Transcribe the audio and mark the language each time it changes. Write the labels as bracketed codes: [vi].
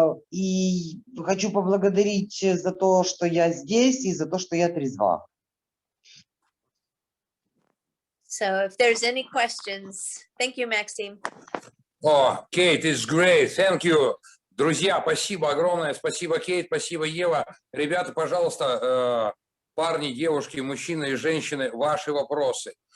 [ru] И хочу поблагодарить за то, что я здесь, и за то, что я трезва. [en] So if there's any questions, thank you, Maxime. О, Кейт, it's great, thank you. [ru] Друзья, спасибо огромное, спасибо, Кейт, спасибо, Ева. Ребята, пожалуйста, парни, девушки, мужчины и женщины, ваши вопросы.